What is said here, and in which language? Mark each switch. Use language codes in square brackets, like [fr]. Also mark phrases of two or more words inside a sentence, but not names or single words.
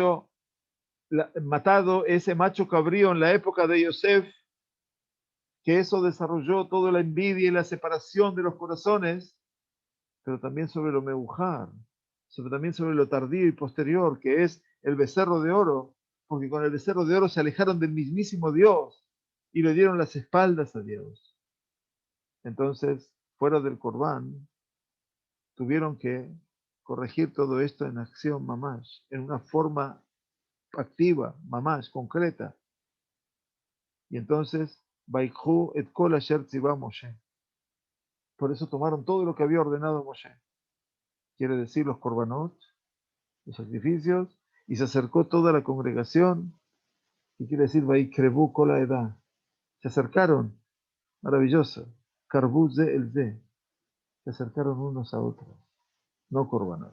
[es] matado ese macho cabrío en la época de Yosef, que eso desarrolló toda la envidia y la separación de los corazones, pero también sobre lo meujar, también sobre lo tardío y posterior, que es el becerro de oro, porque con el becerro de oro se alejaron del mismísimo Dios y le dieron las espaldas a Dios. Entonces, fuera del Corbán, tuvieron que corregir todo esto en acción mamash, en una forma activa, mamash, concreta. Y entonces, [he] ויקחו את כל אשר צוה משה. [es] Por eso tomaron todo lo que había ordenado Moshe. Quiere decir los korbanot, los sacrificios, y se acercó toda la congregación, y quiere decir [he] ויקרבו כל העדה. [es] Se acercaron, maravilloso, [he] קרבו זה אל זה, [es] se acercaron unos a otros, no korbanot.